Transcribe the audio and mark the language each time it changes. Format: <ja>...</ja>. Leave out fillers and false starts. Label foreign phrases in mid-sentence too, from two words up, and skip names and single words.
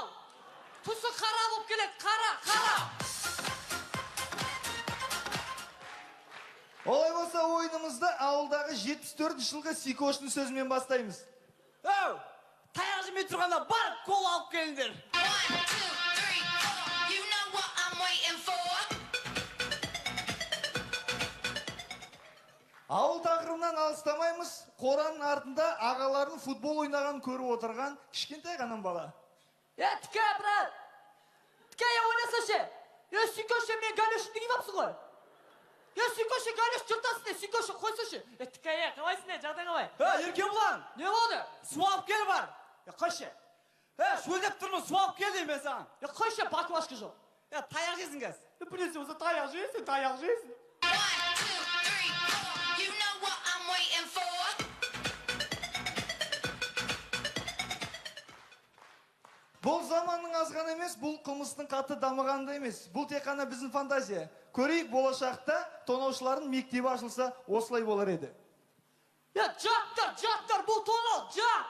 <kk>Түсі қара болып келеді, қара. Олай болса ойынымызды ауылдағы 74 жылғы Сикоштың сөзімен бастаймыз. Өу, таяқ жемей тұрғанда бар кола алып келіңдер. 1, 2, 3, 4,</kk> <en>you know what I'm waiting for.</en> <kk>Ауыл тақырыбынан алыстамаймыз. Қораның артында ағалардың футбол ойнаған көріп отырған кішкентай ғана бала. Тіке, брат. Тіке, ойнаса ше. Сикош, мен галешін деген апсың ғой. Сикош, галеш жұртасын, Сикош, қойса ше. Тіке, қалайсың, жағдай қалай? Еркен бұлан, Не болды? су алып кел бар. Қойшы. Шөлдеп тұрмын, су алып кел деймін мен саған. Қойшы, баклашка жоқ. Таяқ жесің кәз. Білесің, осы таяқ жейсің. 1, 2, 3, 4,</kk> <en>you know what I'm waiting for.</en> <kk>Бұл заманның азған емес, бұл қылмыстың қатты дамығанда емес. Бұл тек қана біздің фантазия. Көрейік, болашақта тонаушылардың мектебі ашылса, осылай болар еді. Жаттар, бұл тонау, жат!</kk>